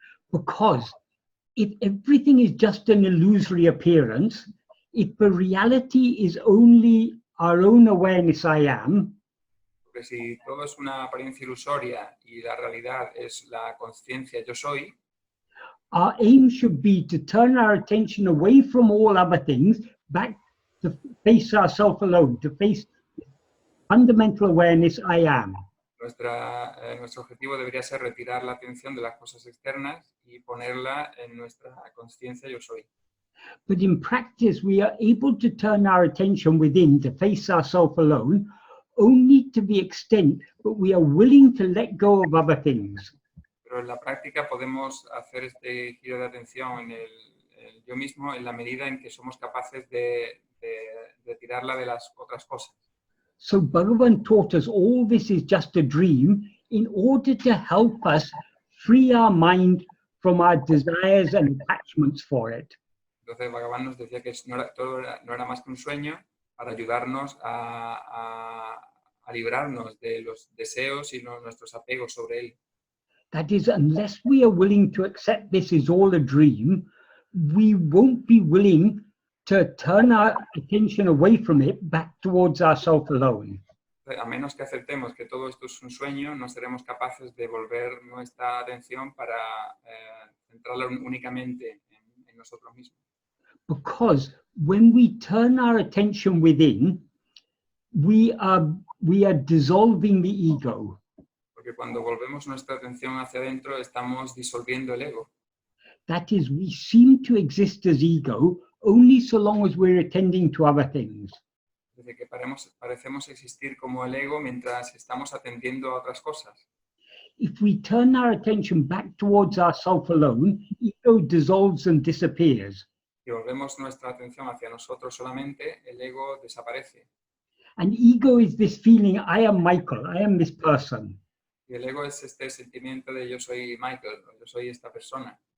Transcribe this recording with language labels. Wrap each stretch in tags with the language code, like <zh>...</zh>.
<en>Because if everything is just an illusory appearance, if the reality is only our own awareness I am,</en> <es>porque si todo es una apariencia ilusoria y la realidad es la conciencia yo soy,</es> <en>our aim should be to turn our attention away from all other things, back to face ourselves alone, to face fundamental awareness I am.</en> <es>Nuestro objetivo debería ser retirar la atención de las cosas externas y ponerla en nuestra conciencia yo soy.</es> <en>But in practice, we are able to turn our attention within to face ourselves alone, only to the extent that we are willing to let go of other things.</en> <es>Pero en la práctica podemos hacer este giro de atención en el yo mismo en la medida en que somos capaces de retirarla de las otras cosas.</es> <en>So Bhagavan taught us all this is just a dream in order to help us free our mind from our desires and attachments for it.</en> <es>Entonces Bhagavan nos decía que no era más que un sueño para ayudarnos a librarnos de los deseos y nuestros apegos sobre él.</es> <en>That is, unless we are willing to accept this is all a dream, we won't be willing to turn our attention away from it back towards ourselves alone.</en> <es>A menos que aceptemos que todo esto es un sueño, no seremos capaces de volver nuestra atención para centrarla únicamente en nosotros mismos.</es> <en>Because when we turn our attention within, we are dissolving the ego.</en> <es>Porque cuando volvemos nuestra atención hacia adentro, estamos disolviendo el ego.</es> <en>That is, we seem to exist as ego only so long as we're attending to other things.</en> <es>Desde que parecemos existir como el ego mientras estamos atendiendo a otras cosas.</es> <en>If we turn our attention back towards ourself alone, ego dissolves and disappears.</en> <es>Si volvemos nuestra atención hacia nosotros solamente, el ego desaparece.</es> <en>And ego is this feeling, I am Michael, I am this person.</en> <es>Y el ego es este sentimiento de yo soy Michael, yo soy esta persona.</es>